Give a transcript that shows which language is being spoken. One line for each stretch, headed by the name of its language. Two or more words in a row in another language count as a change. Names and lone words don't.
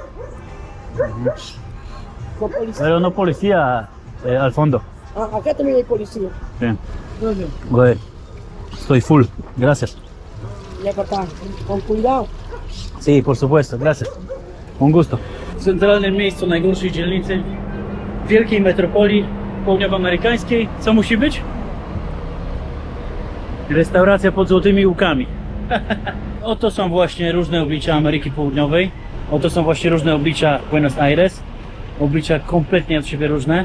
Spanish: Con policía. Pero no policía al fondo. Ah, acá también hay policía. Sí. Joder, estoy full. Gracias. Ya papá, con cuidado. Sí, por supuesto, gracias. Un gusto.
Polish: W centralnym miejscu najgorszej dzielnicy wielkiej metropolii południowoamerykańskiej. Co musi być? Restauracja pod złotymi łukami. Oto są właśnie różne oblicza Ameryki Południowej. Oto są właśnie różne oblicza Buenos Aires. Oblicza kompletnie od siebie różne.